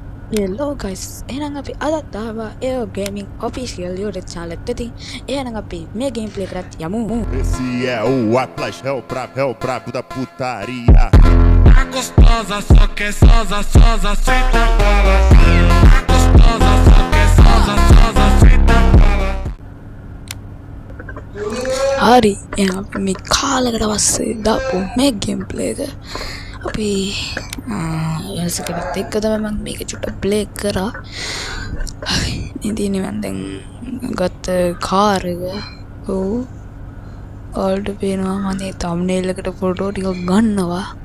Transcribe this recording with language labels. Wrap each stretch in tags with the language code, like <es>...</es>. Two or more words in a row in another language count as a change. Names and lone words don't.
<en>Hello guys,</en> <si>එහෙනම් අපි අදත් ආවා AO Gaming Official</si> <en>YouTube channel</en> <si>එකට. ඉතින් එහෙනම් අපි මේ gameplay කරත් යමු.</si> <pt>Esse é o Atlas, é o brabo da putaria. A gostosa só quer sosa, sosa, senta para A gostosa só quer sosa, sosa, senta para</pt> <si>හරි එහෙනම් අපි මේ කාලයකට පස්සේ දාපු මේ gameplay එක අපි යසකටත් එක්ක තමයි මම මේක චුට්ටක් play කරා. හරි ඉතින් මම දැන් ගත්ත කාර් එක ඔල්ට පේනවා මම මේ thumbnail එකට ෆොටෝ ටිකක් ගන්නවා.</si>